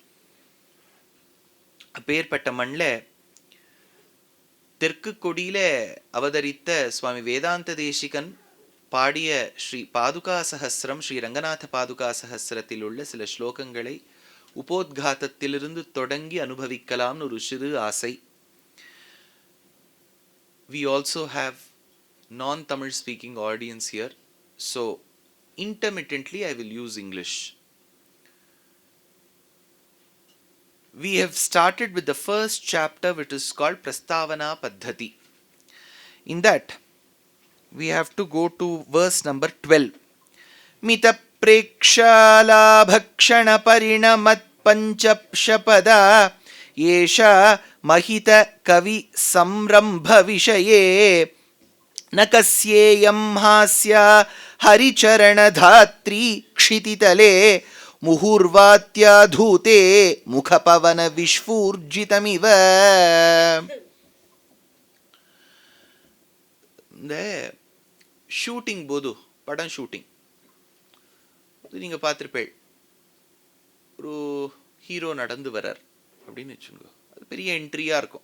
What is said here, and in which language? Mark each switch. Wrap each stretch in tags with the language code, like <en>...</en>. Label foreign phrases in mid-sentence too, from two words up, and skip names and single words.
<ta>அப்பேற்பட்ட மண்ல தெற்கு கொடியில அவதரித்த சுவாமி வேதாந்த தேசிகன் பாடிய ஸ்ரீ பாதுகா சஹஸ்ரம், ஸ்ரீ ரங்கநாத பாதுகா சஹஸ்ரத்தில் உள்ள சில ஸ்லோகங்களை உபோத்காதத்திலிருந்து தொடங்கி அனுபவிக்கலாம்னு ஒரு சிறு ஆசை.</ta> <en>We also have non-Tamil speaking audience here, so intermittently I will use English. We have started with the first chapter, which is called Prastavana Paddhati. In that we have to go to verse number 12.</en> <sa>मित प्रक्षाल भक्षण परिणामत् पञ्चप्शपद येष महित कवि संरम्भ विषये नकस्येयं हास्या हरिचरणधात्री क्षितितले मुहुर्वात्याधूते मुखपवन विस्फूर्जितमिव.</sa> <ta>இந்த ஷூட்டிங் போது படம் ஷூட்டிங் நீங்க பார்த்திருப்பேள். ஒரு ஹீரோ நடந்து வரார் அப்படின்னு வச்சுக்கோங்க, அது பெரிய என்ட்ரியா இருக்கும்.</ta>